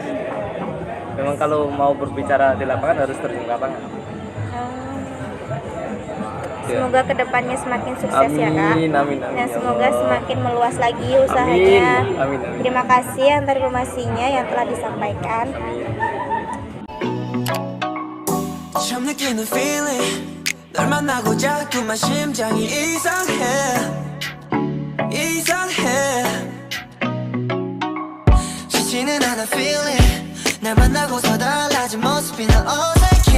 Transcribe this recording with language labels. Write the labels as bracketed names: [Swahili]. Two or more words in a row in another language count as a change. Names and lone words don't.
[Indonesian] Memang kalau mau berbicara di lapangan harus terjun ke lapangan. Semoga kedepannya semakin sukses ya kak. Amin. Dan semoga semakin meluas lagi usahanya. Amin. Terima kasih atas informasinya yang telah disampaikan. Amin. [Korean] 처음 느끼는 feeling 널 만나고 자꾸만 심장이 이상해 지치는 않아 feeling 날 만나고서 달라진 모습이 난 어색해